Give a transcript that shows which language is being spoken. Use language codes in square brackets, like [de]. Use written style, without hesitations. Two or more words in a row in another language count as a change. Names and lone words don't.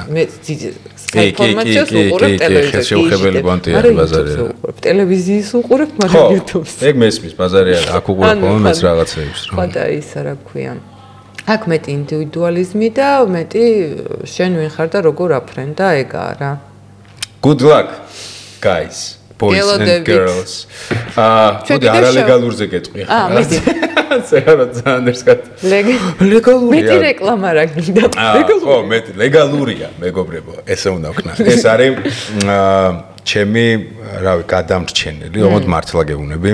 [ka] ინფორმაციას უყურებ ტელევიზიაში. ბაზარი არა. ტელევიზიის უყურებ, მაგრამ YouTube-ს. ეგ მესმის, ბაზარი არა, აქ უყურებ მომents რაღაცეებს, რა. ხო და ისა რა ქვია. აქ მეტი ინდივიდუალიზმი და მეტი შენ ვინ ხარ და როგორ აფრენ და ეგაა რა. [en] Good luck, guys. boys and girls. [ka] მოდი არალეგალურზე გეტყვი ახლა. მიდი. ზერო ძანდერსკატ. ლეგალურია. მეტი რეკლამა რა გინდა. ხო, მეტი ლეგალურია, მეგობრებო. ესე უნდა ვქნა. ეს არის ჩემი, რავი, გადამრჩენელი, ოღონდ მართლა გეუბნები.